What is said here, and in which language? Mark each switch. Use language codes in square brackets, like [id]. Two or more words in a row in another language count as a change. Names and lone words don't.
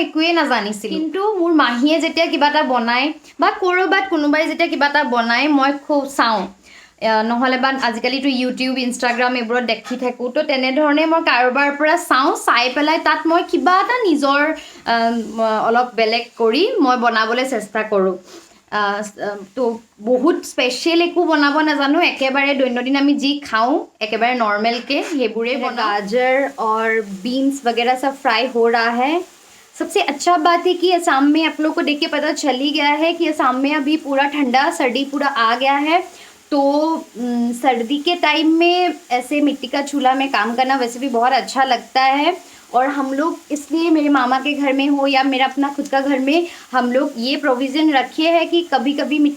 [as] একোৱে নাজানিছিল কিন্তু মোৰ মাহীয়ে যেতিয়া কিবা এটা বনায় বা ক'ৰবাত কোনোবাই যেতিয়া কিবা এটা বনায় মই খুব চাওঁ নহ'লে বা আজিকালিতো ইউটিউব ইনষ্টাগ্ৰাম এইবোৰত দেখি থাকোঁ তো তেনেধৰণে মই কাৰোবাৰ পৰা চাওঁ চাই পেলাই তাত মই কিবা এটা নিজৰ অলপ বেলেগ কৰি মই বনাবলৈ চেষ্টা কৰোঁ তো বহুত স্পেচিয়েল একো বনাব নাজানো একেবাৰে দৈনন্দিন আমি যি খাওঁ একেবাৰে নৰ্মেলকৈ সেইবোৰে [hi] गाजर और बीन्स वगैरह सब फ्राई हो रहा है सबसे अच्छा बात है कि असम में आप लोग को देख के पता चल ही गया है कि असम में अभी पूरा ठंडा सर्दी पूरा आ गया है तो सर्दी के टाइम में ऐसे मिट्टी का चूल्हा में काम करना वैसे भी बहुत अच्छा लगता है और हम लोग इसलिए मेरे मामा के घर में हो या मेरा अपना खुद का घर में हम लोग ये प्रोविज़न रखे हैं कि कभी कभी मिट्टी